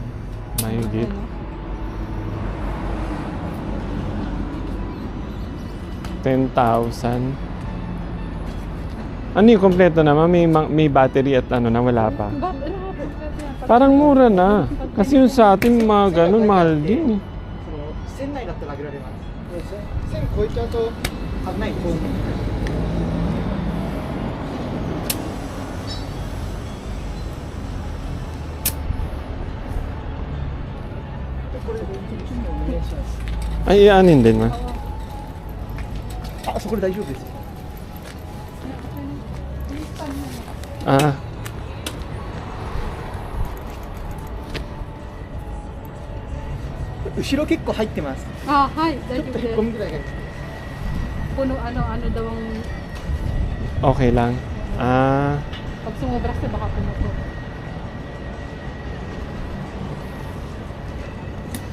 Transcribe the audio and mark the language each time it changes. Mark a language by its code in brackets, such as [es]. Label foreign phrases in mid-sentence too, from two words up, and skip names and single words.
[tl] Mahigit. $10,000. Ano yung kompleto naman? May battery at ano na wala pa. Parang mura na. Kasi yung sa atin mga ganun, mahal din. [ja] 1000 内だったらあげられます。1000超えちゃうと危ないと思う。これこっちにお願いします。 [tl] Ay, ianin din ma. [ja] あ、そこで大丈夫ですよ。 Ah. 後ろ結構入ってます。はい、大ちょっとへ丈夫です。こみぐらいが。 [tl] Puno ano daw ang... Okay lang. Ah. Pag sumobra kasi baka pumuto.